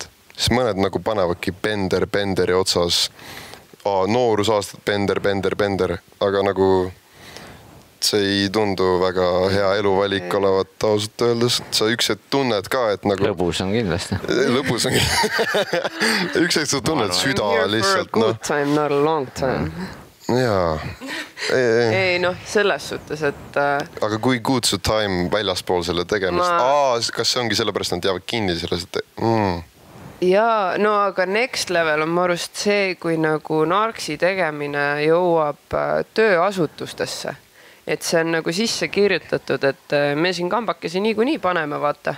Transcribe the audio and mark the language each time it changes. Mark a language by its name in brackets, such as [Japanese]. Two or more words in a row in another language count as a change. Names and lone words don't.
[Estonian] Siis mõned nagu panevadki penderi otsas, noorusaastad pender, aga nagu see ei tundu väga hea eluvalik olevat ausalt öeldes. Sa üks hetk tunned ka, et nagu... Lõbus on kindlasti. Lõbus on kindlasti. Üks hetk sa tunned süda lihtsalt. [English] For a good time, not a long time. [Estonian] Jaa. Ei, selles suhtes, et... Aga kui good su time väljaspool selle tegemist? Kas see ongi sellepärast, nad jäävad kinni sellest? Jaa, no aga [English] next level [Estonian] on marust see, kui nagu narksi tegemine jõuab tööasutustesse. Et see on nagu sisse kirjutatud, et me siin kambakesi niikuinii paneme, vaata.